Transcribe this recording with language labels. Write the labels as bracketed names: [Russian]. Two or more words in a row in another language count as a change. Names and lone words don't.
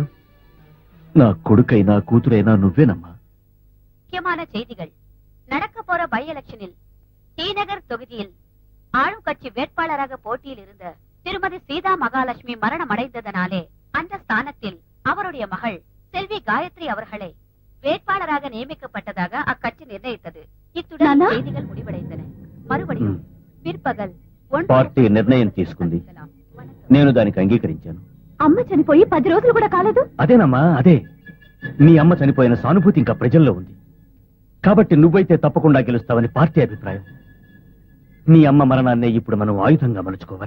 [Telugu] నా కొడుకైనా కూతురైనా నువ్వేనమ్మా. [Tamil] முக்கியமான செய்திகள். நடக்க போற பை எலெக்ஷனில் டிநகர் தொகுதியில் ஆளும் கட்சி வேட்பாளராக போட்டியில் இருந்த திருமதி சீதா மகாலட்சுமி மரணம் அடைந்ததனாலே அந்த ஸ்தானத்தில் அவருடைய மகள் செல்வி காயத்ரி அவர்களை வேட்பாளராக நியமிக்கப்பட்டதாக அக்கட்சி நிர்ணயித்தது. இத்துடன் செய்திகள் முடிவடைந்தன. மறுபடியும் பிற்பகல் [Telugu] పార్టీ నిర్ణయం తీసుకుంది. నేను దానికి అంగీకరించాను. అమ్మ చనిపోయి 10 రోజులు కూడా కాలేదు. అదేనమ్మా, అదే. నీ అమ్మ చనిపోయిన సానుభూతి ఇంకా ప్రజల్లో ఉంది. కాబట్టి నువ్వైతే తప్పకుండా గెలుస్తావని పార్టీ అభిప్రాయం. నీ అమ్మ మరణాన్నే ఇప్పుడు మనం ఆయుధంగా మలుచుకోవాలి.